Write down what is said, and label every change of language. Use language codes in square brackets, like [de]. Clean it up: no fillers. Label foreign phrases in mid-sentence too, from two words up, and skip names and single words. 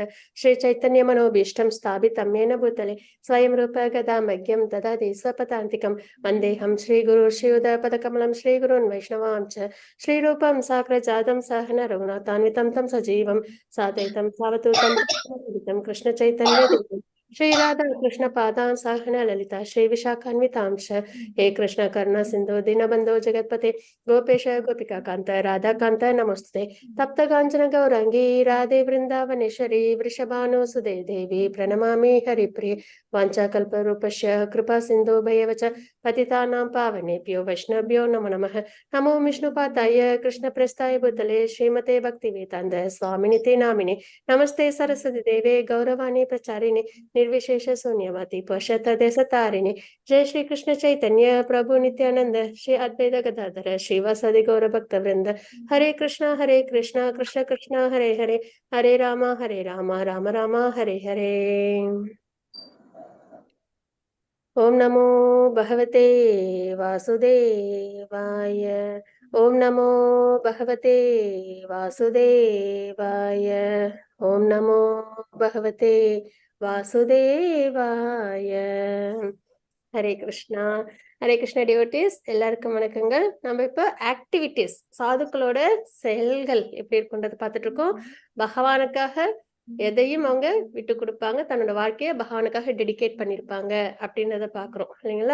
[sa] श्री चैतन्य मनोभीष्टं स्थापितं येन भूतले स्वयं रूप कदामह्यं ददाति स्वपदान्तिकम् वन्देहं श्री गुरु श्रीयुतपदकमलं श्री गुरून् वैष्णवां च श्रीरूपं साग्रजातं सहन रघुनाथान्वितं तं सजीवं साद्वैतं सावधूतं कृष्ण चैतन्य தேவம் श्री राधा कृष्ण पादां साहन ललिता श्री विशाखान्वितांश हे कृष्ण करुणा सिंधु दीनबंधो जगत्पते गोपेश गोपिका कांत राधा कांत नमस्ते तप्त कांचन गौरांगी राधे वृंदावनेश्वरी वृषभानुसुदे देवी प्रणमामि हरिप्रिये वाञ्छाकल्परूपस्य कृपा सिंधु भयवच पतितानां पावनेभ्यो वैष्णवभ्यो नमो नमः. नमो विष्णुपादाय कृष्णप्रस्थाय भूतले श्रीमते भक्तिवेदान्त स्वामिनिते नामिने नमस्ते सरस्वती देवे गौरवाणी प्रचारिणे निर्विशेष शून्यवादी पश्चातदेशतारिणे. जय श्री कृष्ण चैतन्य प्रभु नित्यानंद श्री अद्वैत गदाधर श्रीवासादि गौर भक्त वृंद. हरे कृष्ण कृष्ण कृष्ण हरे हरे हरे राम राम राम हरे हरे. ओम नमो भगवते वासुदेवाय. ओम नमो भगवते वासुदेवाय. ओम नमो भगवते வாசுதேவாய. [ta] ஹரே கிருஷ்ணா. ஹரே கிருஷ்ணா டிவோட்டீஸ் எல்லாருக்கும் வணக்கங்கள். நம்ம இப்போ ஆக்டிவிட்டிஸ், சாதுக்களோட செயல்கள் எப்படி இருக்குன்றது பார்த்துட்டு இருக்கோம். பகவானுக்காக எதையும் அவங்க விட்டு கொடுப்பாங்க, தன்னோட வாழ்க்கையை பகவானுக்காக டெடிகேட் பண்ணியிருப்பாங்க அப்படின்றத பாக்குறோம் இல்லைங்களா.